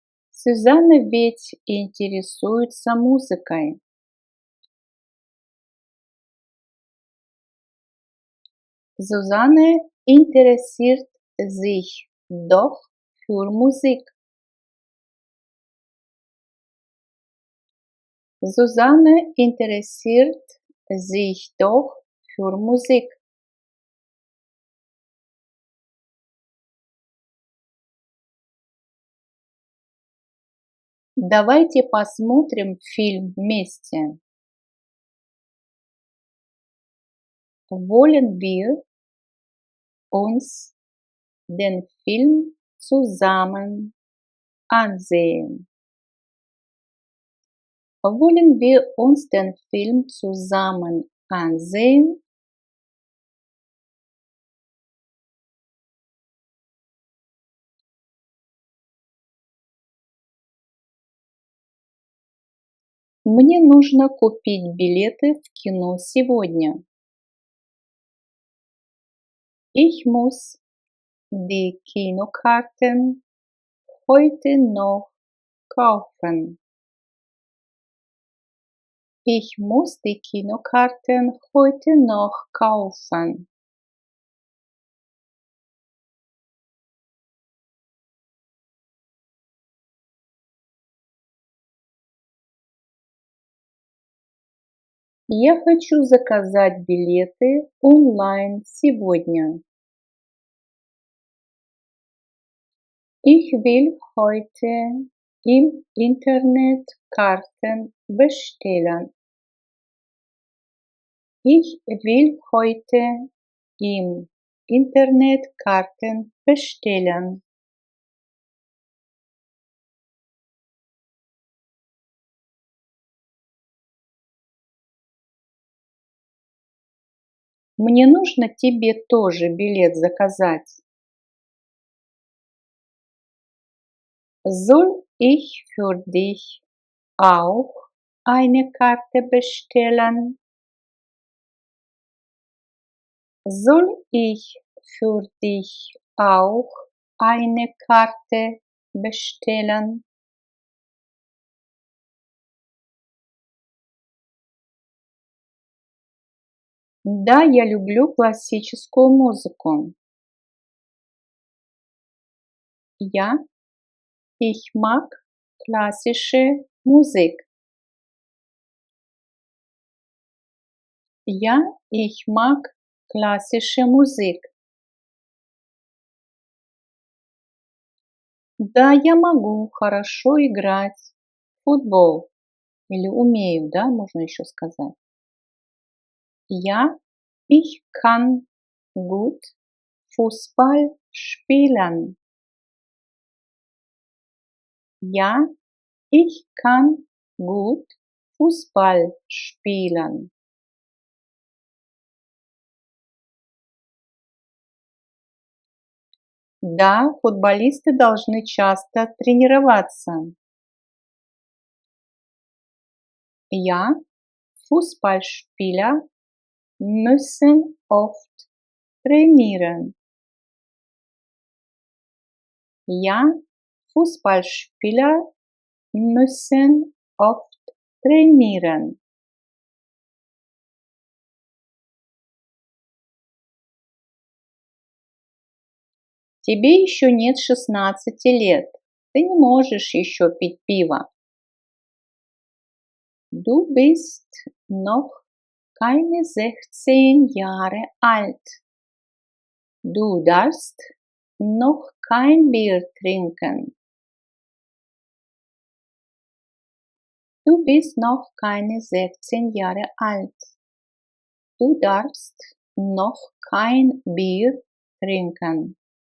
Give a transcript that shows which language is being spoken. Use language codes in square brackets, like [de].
[ru] Сюзанна ведь интересуется музыкой. [de] Susanne interessiert sich doch für Musik. Susanne interessiert sich doch für Musik. [ru] Давайте посмотрим фильм вместе. [de] Wollen wir uns den Film zusammen ansehen? Wollen wir uns den Film zusammen ansehen? [ru] Мне нужно купить билеты в кино сегодня. [de] Ich muss die Kinokarten heute noch kaufen. Ich muss die Kinokarten heute noch kaufen. [ru] Я хочу заказать билеты онлайн сегодня. [de] Ich will heute im Internet Karten bestellen. Ich will heute im Internet Karten bestellen. [ru] Мне нужно тебе тоже билет заказать. [de] Soll ich für dich auch eine Karte bestellen? Soll ich für dich auch eine Karte bestellen? [ru] Да, я люблю классическую музыку. [de] Ja, ich mag klassische Musik. Ja, ich mag klassische Musik. [ru] Да, я могу хорошо играть в футбол. Или умею, да, можно еще сказать. [de] Ja, ich kann gut Fußball spielen. Ja, ich kann gut Fußball spielen. [ru] Да, футболисты должны часто тренироваться. [de] Ja, Fußballspieler müssen oft trainieren. Ja, Fußballspieler müssen oft trainieren. [ru] Тебе еще нет 16 лет. Ты не можешь еще пить пиво. [de] Du bist noch keine 16 Jahre alt. Du darfst noch kein Bier trinken. Du bist noch keine 16 Jahre alt. Du darfst noch kein Bier trinken.